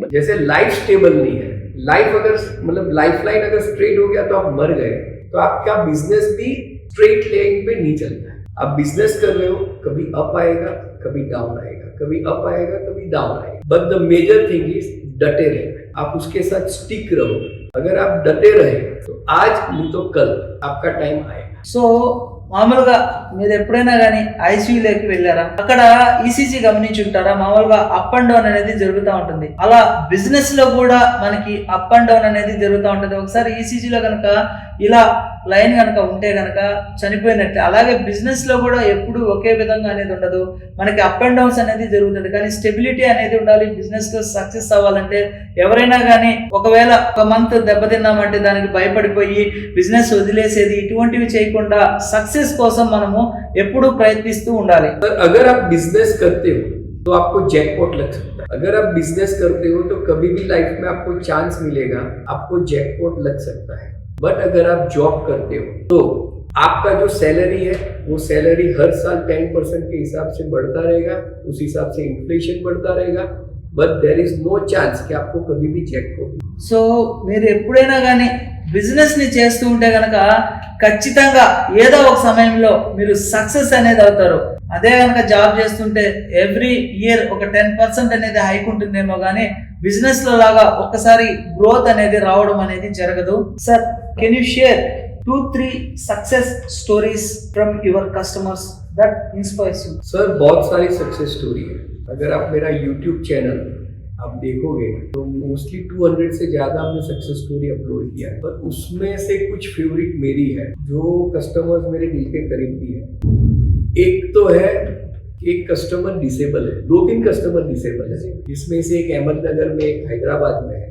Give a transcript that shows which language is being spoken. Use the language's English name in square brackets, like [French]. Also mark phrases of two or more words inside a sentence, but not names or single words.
[Hindi] जैसे लाइफ स्टेबल नहीं है, लाइफ अगर मतलब [English] life line [Hindi] अगर स्ट्रेट हो गया तो आप मर गए, तो आपका बिजनेस भी [English] straight line [Hindi] पे नहीं चलता है। आप बिजनेस कर रहे हो, कभी अप आएगा, कभी डाउन आएगा, कभी अप आएगा, कभी डाउन आएगा, [English] but the major thing is [Hindi] डटे रहना। आप उसके साथ स्टिक रहो। अगर आप डटे रहे तो आज नहीं तो कल आपका टाइम आएगा। [Telugu] సో మామూలుగా మీరు ఎప్పుడైనా కానీ ఐసీయూలోకి వెళ్ళారా? అక్కడ ఈసీజీ గమనించి ఉంటారా? మామూలుగా [English] up and down [Telugu] అనేది జరుగుతూ ఉంటుంది. అలా బిజినెస్ లో కూడా మనకి [English] up and down [Telugu] అనేది జరుగుతూ ఉంటుంది. ఒకసారి ఈసీజీలో కనుక ఇలా లైన్ కనుక ఉంటే కనుక చనిపోయినట్లే. అలాగే బిజినెస్ లో కూడా ఎప్పుడు ఒకే విధంగా అనేది ఉండదు, మనకి [English] up and downs [Telugu] అనేది జరుగుతుంది. కానీ స్టెబిలిటీ అనేది ఉండాలి. బిజినెస్ లో సక్సెస్ అవ్వాలంటే ఎవరైనా కానీ ఒకవేళ ఒక మంత్ దెబ్బతిన్నామంటే దానికి భయపడిపోయి బిజినెస్ వదిలేసేది ఇటువంటివి చేయకుండా సక్సెస్ కోసం మనము ఎప్పుడూ ప్రయత్నిస్తూ ఉండాలి. [Hindi] अगर आप बिजनेस करते हो तो आपको जैकपॉट लग सकता है. अगर आप बिजनेस करते हो तो कभी भी लाइफ में आपको चांस मिलेगा, आपको जैकपॉट लग सकता है. बट अगर आप जॉब करते हो तो आपका जो सैलरी है वो सैलरी हर साल 10% के हिसाब से बढ़ता रहेगा, उस हिसाब से इन्फ्लेशन बढ़ता रहेगा. [English] but there is no chance [Hindi] कि आपको कभी भी जैकपॉट. [Telugu] సో మీరు ఎప్పుడైనా కానీ బిజినెస్ ని చేస్తూ ఉంటే కనుక ఖచ్చితంగా ఏదో ఒక సమయంలో మీరు సక్సెస్ అనేది అవుతారు. అదే కనుక జాబ్ చేస్తుంటే [English] every year [Telugu] ఒక 10% అనేది హైక్ ఉంటుందేమో కానీ బిజినెస్ లో లాగా ఒక్కసారి గ్రోత్ అనేది రావడం అనేది జరగదు. [English] Sir, can you share 2-3 success stories from your customers that inspires you? [Hindi] सर बहुत सारी [English] success story [Hindi] है. अगर आप मेरा यूट्यूब चैनल आप देखोगे तो मोस्टली 200 से ज्यादा हमने [English] success story [Hindi] अपलोड किया है, पर उसमें से कुछ फेवरेट मेरी है जो कस्टमर्स मेरे दिल के करीब भी है. एक तो है, एक [English] customer disable [Hindi] है, 2-3 [English] customer disable [Hindi] है, जिसमें से एक अहमदनगर में, एक हैदराबाद में है.